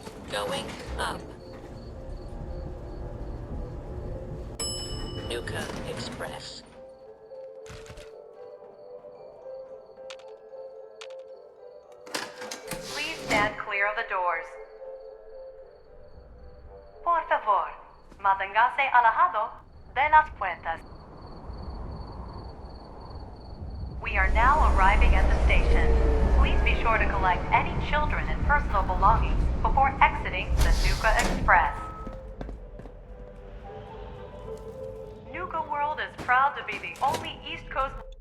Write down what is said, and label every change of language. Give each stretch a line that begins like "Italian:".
English: Going up. Nuka Express. Please stand clear of the doors.
Spanish: Por favor, manténgase alejado de las puertas.
English: We are now arriving at the station. Please be sure to collect any children and personal belongings before exiting the Nuka Express. Nuka World is proud to be the only East Coast